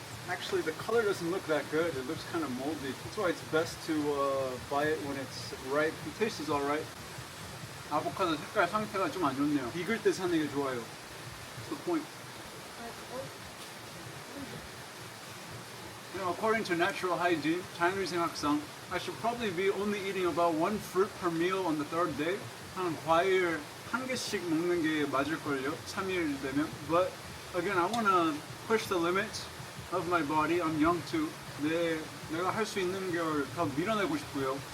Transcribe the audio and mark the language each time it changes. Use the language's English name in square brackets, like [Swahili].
[English] Actually, the color doesn't look that good. It looks kind of moldy. That's why it's best to buy it when it's ripe. The taste is alright. [Korean] 아보카도 색깔 상태가 좀 안 좋네요. 익을 때 사는 게 좋아요. [English] That's the point. You know, according to natural hygiene, [Korean] 자연위생 학상, [English] I should probably be only eating about 1 fruit per meal on the third day. [Korean] 한 과일 1개씩 먹는 게 맞을걸요. 3일 되면. [English] But again, I want to push the limits of my body. I'm young too. [Korean] 내가 할 수 있는 걸 더 밀어내고 싶고요.